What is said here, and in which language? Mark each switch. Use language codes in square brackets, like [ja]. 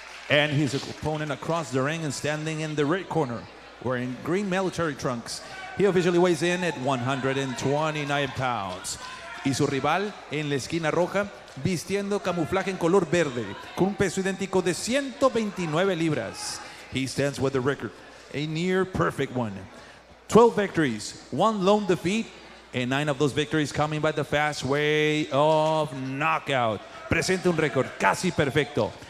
[en] And his opponent across the ring and standing in the red corner, wearing green military trunks. He officially weighs in at 129 pounds. [es] Y su rival en la esquina roja, vistiendo camuflaje en color verde, con un peso idéntico de 129 libras. [en] He stands with a record, a near perfect one. 12 victories, 1 lone defeat, and 9 of those victories coming by the fast way of knockout. [es] Presenta un récord casi perfecto.